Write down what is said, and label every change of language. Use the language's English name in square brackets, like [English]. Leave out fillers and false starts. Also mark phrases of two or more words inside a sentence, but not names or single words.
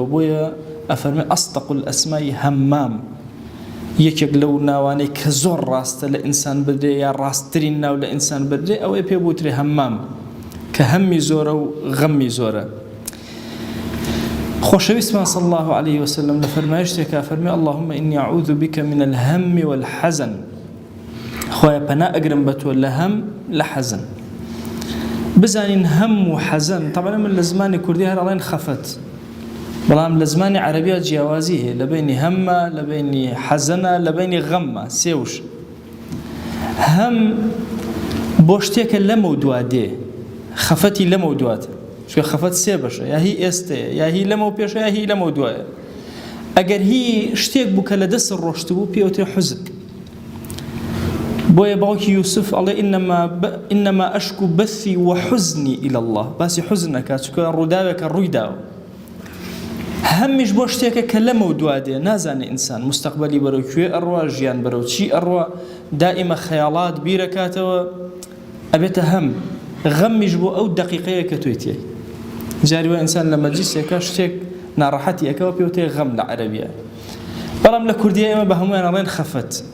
[Central Kurdish] بۆیە ئەفەرمێ [Arabic] ئەصدق الأسماء [Central Kurdish] هەمام، یەکێک لەو ناوانەی کە زۆر ڕاستە لە ئینسان بدرێ یا ڕاستترین ناو لە ئینسان بدرێ ئەوەی پێ بوترێ هەمام، کە هەممی زۆرە و غەممی زۆرە. خۆشەویستمان [Arabic] صلی الله عليه وسلم [Central Kurdish] لە فەرمایشتێکە فەرمێ [Arabic] اللهم إني أعوذ بك من الهم والحزن. [Central Kurdish] خۆیە پەنا ئەگرم بە تۆ لە هەم لە حەزن. بزانین هەم و حەزن طبعا من لە زمانی کوردی هەر ئەڵێن خەفەت، بەڵام لە زمانی عەرەبیە جیاوازی هەیە لە بینی هەممە، لە بینی حەزنە، لە بینی غەممە، سێوش. هەم بۆ شتێکە لەمە دوا دێ، خەفەتی لەمە دواتە، چونکە خەفەت سێ بەشە، یا هی ئێستەیە، یا هی لەمە پێشە، یا هی لەمە دوایە. ئەگەر هی شتێک بوو کە لە دەست ڕۆشت بوو پێوتێ حوزن. بۆیە باوکی یوسف ئەڵێ [Arabic] ئینەما ئەشکو بەثی وحوزنی إلى الله، [Central Kurdish] باسی حوزن ئەکات چونکە ڕووداوێکە ڕووی داوە. هەمیش بۆ شتێکە کە لەمە دوا دێ، نازانێ ئینسان مستەقبەلی بەرەو کوێ ئەڕوا، ژیان بەرەو چی ئەڕوا، دائیمە خەیاڵات بیرەکاتەوە، ئەبێتە هەم. غەممیش بۆ ئەو دەقیقەیە کە توی تێی. جاری وە ئینسان لە مەجلیسێکە شتێک ناڕەحەتی ئەکەوە پێوتێ غەم لە عەرەبیە، بەڵام لە کوردیە ئێمە بە هەموویان ئەڵێن خەفەت.